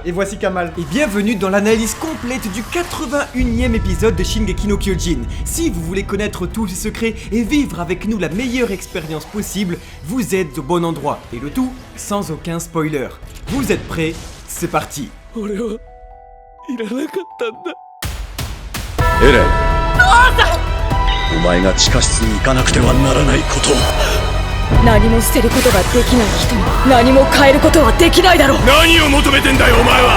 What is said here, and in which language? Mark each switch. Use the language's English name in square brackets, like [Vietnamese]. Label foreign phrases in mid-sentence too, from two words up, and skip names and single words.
[French] Et voici Kamal. et bienvenue dans l'analyse complète du 81e épisode de Shingeki no Kyojin. Si vous voulez connaître tous ces secrets et vivre avec nous la meilleure expérience possible, vous êtes au bon endroit, et le tout sans aucun spoiler. Vous êtes prêts? C'est parti. [Japanese] 俺はいらなかったんだ。エレン、お前が地下室に行かなくてはならないことを。何も捨てることができない人に何も変えることはできないだろう。何を求めてんだよお前は。